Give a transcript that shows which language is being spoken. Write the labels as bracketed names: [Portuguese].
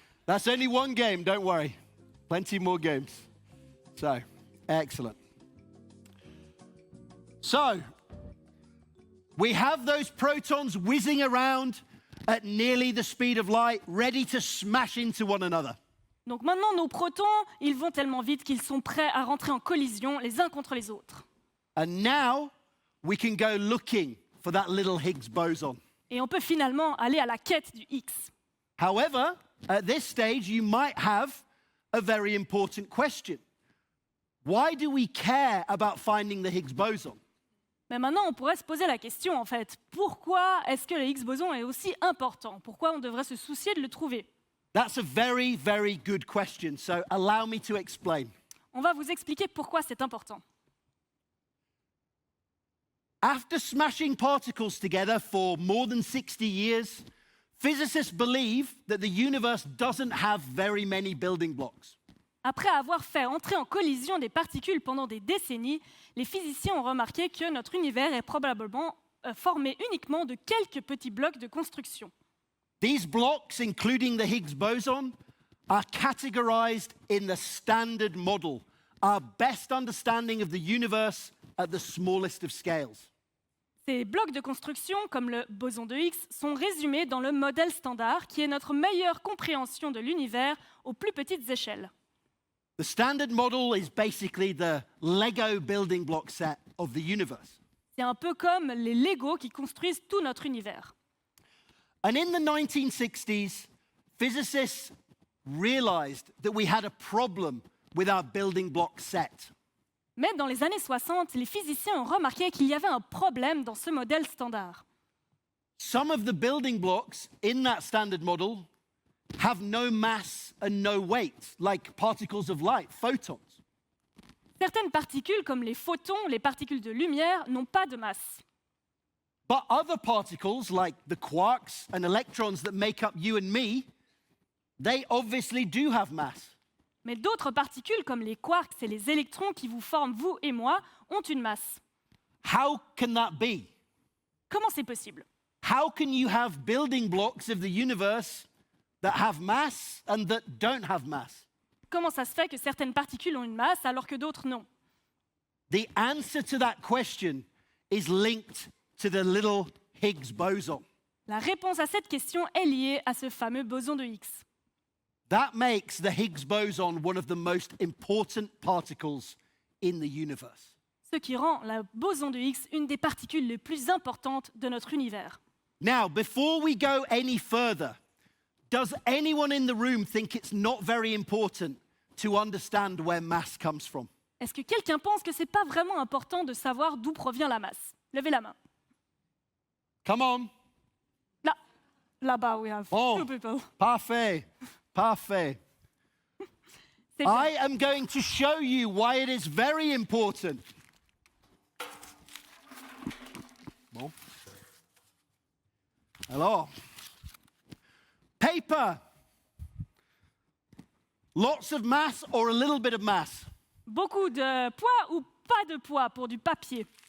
[English] That's only one game, don't worry. Plenty more games. So, excellent. So, we have those protons whizzing around at nearly the speed of light, ready to smash into one another. [French] Donc maintenant, nos protons, ils vont tellement vite qu'ils sont prêts à rentrer en collision les uns contre les autres. [English] And now, we can go looking for that little Higgs boson. [French] Et on peut finalement aller à la quête du X. [English] However, at this stage, you might have a very important question. Why do we care about finding the Higgs boson? [French] Mais maintenant, on pourrait se poser la question, en fait. Pourquoi est-ce que le Higgs boson est aussi important? Pourquoi on devrait se soucier de le trouver? [English] That's a very, very good question. So allow me to explain. [French] On va vous expliquer pourquoi c'est important. [English] After smashing particles together for more than 60 years, physicists believe that the universe doesn't have very many building blocks. [French] Après avoir fait entrer en collision des particules pendant des décennies, les physiciens ont remarqué que notre univers est probablement formé uniquement de quelques petits blocs de construction. [English] These blocks, including the Higgs boson, are categorized in the Standard Model, our best understanding of the universe at the smallest of scales. [French] Ces blocs de construction, comme le boson de Higgs, sont résumés dans le modèle standard, qui est notre meilleure compréhension de l'univers aux plus petites échelles. [English] The Standard Model is basically the Lego building block set of the universe. [French] C'est un peu comme les Legos qui construisent tout notre univers. [English] And in the 1960s, physicists realized that we had a problem with our building block set. [French] Mais dans les années 60, les physiciens ont remarqué qu'il y avait un problème dans ce modèle standard. [English] Some of the building blocks in that Standard Model have no mass and no weight, like particles of light, photons. [French] Certaines particules, comme les photons, les particules de lumière, n'ont pas de masse. [English] But other particles, like the quarks and electrons that make up you and me, they obviously do have mass. [French] Mais d'autres particules, comme les quarks et les électrons qui vous forment, vous et moi, ont une masse. [English] How can that be? [French] Comment c'est possible? [English] How can you have building blocks of the universe that have mass and that don't have mass? [French] Comment ça se fait que certaines particules ont une masse alors que d'autres non? [English] The answer to that question is linked to the little Higgs boson. [French] La réponse à cette question est liée à ce fameux boson de Higgs. [English] That makes the Higgs boson one of the most important particles in the universe. [French] Ce qui rend le boson de Higgs une des particules les plus importantes de notre univers. [English] Now, before we go any further, does anyone in the room think it's not very important to understand where mass comes from? [French] Est-ce que quelqu'un pense que c'est pas vraiment important de savoir d'où provient la masse? Levez la main. [English] Come on. [French] Là, là-bas, [English] we have Oh. two people. [French] Parfait. Parfait. C'est bien. I am going to show you why it is very important. Bon. Alors, [English] paper. Lots of mass or a little bit of mass? [French] Beaucoup de poids ou pas de poids pour du papier?